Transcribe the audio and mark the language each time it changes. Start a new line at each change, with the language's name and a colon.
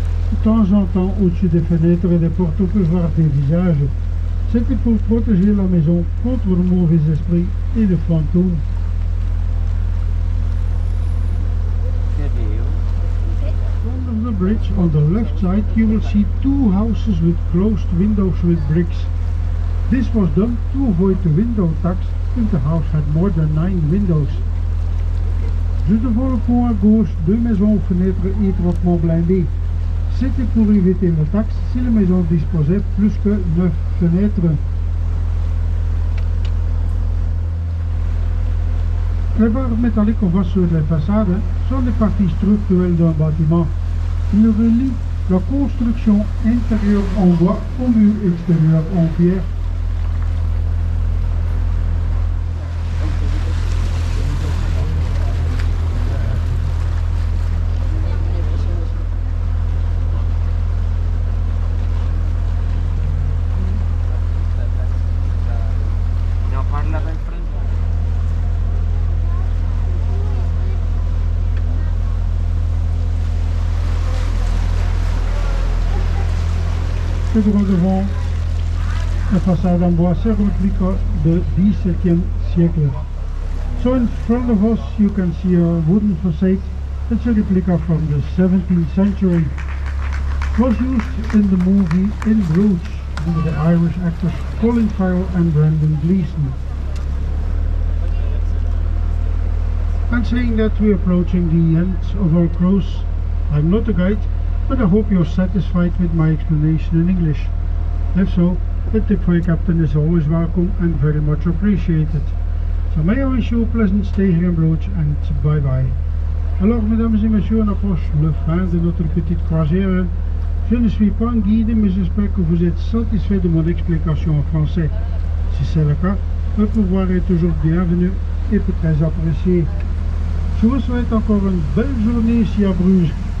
French: De temps en temps, au-dessus des fenêtres et des portes, on peut voir des visages. C'était pour protéger la maison contre le mauvais esprit et le fantôme.
English: From the bridge on the left side you will see two houses with closed windows with bricks. This was done to avoid the window tax if the house had more than 9 windows.
French: Juste devant le pont à gauche, deux maisons aux fenêtres étroitement blindées. C'était pour éviter la taxe si la maison disposait plus que 9 fenêtres. Les barres métalliques qu'on voit sur les façades sont des parties structurelles d'un bâtiment. Ils relient la construction intérieure en bois au mur extérieur en pierre. Le droit devant la façade en bois, c'est réplique du XVIIe siècle.
English: So in front of us you can see a wooden facade. It's a replica from the 17th century. It was used in the movie in Bruges by the Irish actors Colin Farrell and Brendan Gleeson. And saying that we're approaching the end of our cruise. I'm not a guide, but I hope you're satisfied with my explanation in English. If so, a tip for your captain is always welcome and very much appreciated. So may I wish you a pleasant stay here in Bruges and bye bye.
French: Alors mesdames et messieurs, on approche le fin de notre petite croisière. Je ne suis pas un guide, mais j'espère que vous êtes satisfait de mon explication en français. Si c'est le cas, le pouvoir est toujours bienvenu et peut très apprécié. Je vous souhaite encore une belle journée ici à Bruges.